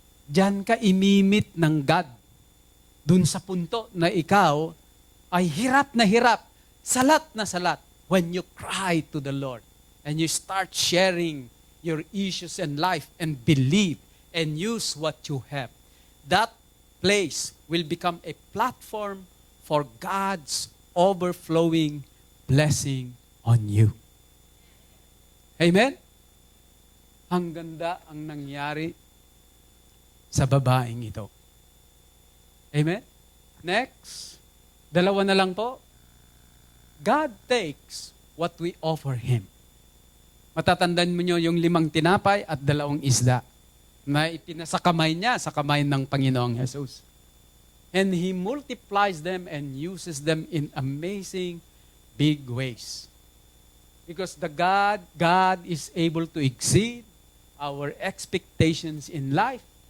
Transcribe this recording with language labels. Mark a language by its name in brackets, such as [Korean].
[Filipino] Diyan ka imimit ng God. Dun sa punto na ikaw ay hirap na hirap, salat na salat, [English] when you cry to the Lord and you start sharing your issues in life and believe and use what you have. That place will become a platform for God's overflowing blessing on you. Amen? [Filipino] Ang ganda ang nangyari sa babaeng ito. Amen? Next, dalawa na lang po. [English] God takes what we offer Him. [Filipino] Matatandaan mo nyo yung 5 tinapay at 2 isda na ipinasakamay niya sa kamay ng Panginoong Jesus. [English] And He multiplies them and uses them in amazing big ways. Because God is able to exceed our expectations in life